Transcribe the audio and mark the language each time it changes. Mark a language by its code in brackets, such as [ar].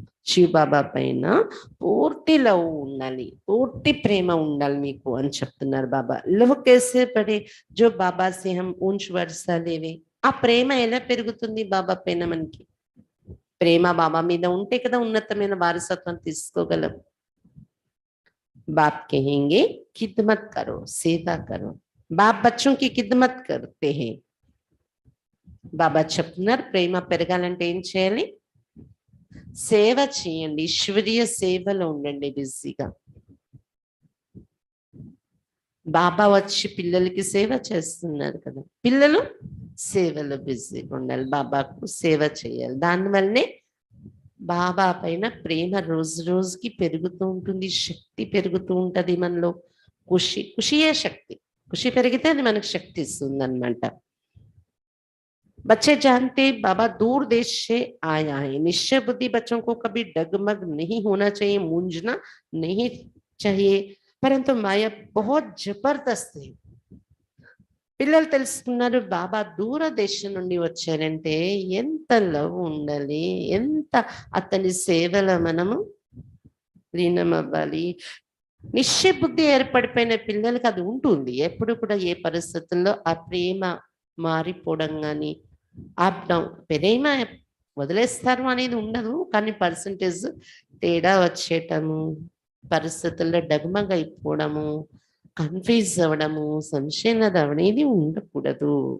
[te] శివ బాబా పైన పూర్తి లవ్ ఉండాలి, పూర్తి ప్రేమ ఉండాలి మీకు అని చెప్తున్నారు బాబా. [hi] లవ్ కేసే పడే జో బాబా సే హమ్ ఊంచ్ వర్షా లేవే. [te] ఆ ప్రేమ ఎలా పెరుగుతుంది బాబా పైన మనకి? ప్రేమ బాబా మీద ఉంటే కదా ఉన్నతమైన వారసత్వం తీసుకోగలం. [hi] बाप कहेंगे खिदमत करो, सेवा करो. बाप बच्चों की खिदमत करते हैं. [te] బాబా చెప్తున్నారు ప్రేమ పెరగాలంటే ఏం చేయాలి? సేవ చేయండి, ఈశ్వరీయ సేవలో ఉండండి బిజీగా. బాబా వచ్చి పిల్లలకి సేవ చేస్తున్నారు కదా, పిల్లలు సేవలో బిజీగా ఉండాలి, బాబాకు సేవ చేయాలి. దానివల్లనే బాబా పైన ప్రేమ రోజు రోజుకి పెరుగుతూ ఉంటుంది, శక్తి పెరుగుతూ ఉంటది మనలో. ఖుషియే శక్తి, ఖుషి పెరిగితే అది మనకు శక్తి ఇస్తుంది అనమాట. [hi] बच्चे जानते बाबा दूर देश से आया है, निश्चय बुद्धि बच्चों को कभी डगमग नहीं होना चाहिए, मूंझना नहीं चाहिए, परंतु माया बहुत जबरदस्त है. [te] పిల్లలు తెలుసుకున్నారు బాబా దూరదేశం నుండి వచ్చారంటే ఎంత లవ్ ఉండాలి, ఎంత అతని సేవలో మనము లీనం అవ్వాలి. నిశ్చయ బుద్ధి ఏర్పడిపోయిన పిల్లలకి అది ఉంటుంది ఎప్పుడు కూడా. ఏ పరిస్థితుల్లో ఆ ప్రేమ మారిపోవడం కానీ ఆపడం, ప్రేమ వదిలేస్తారు అనేది ఉండదు, కానీ పర్సంటేజ్ తేడా వచ్చేయటము, పరిస్థితుల్లో డగమగ అయిపోవడము, కన్ఫ్యూజ్ అవ్వడము, సంశయం అనేది ఉండకూడదు.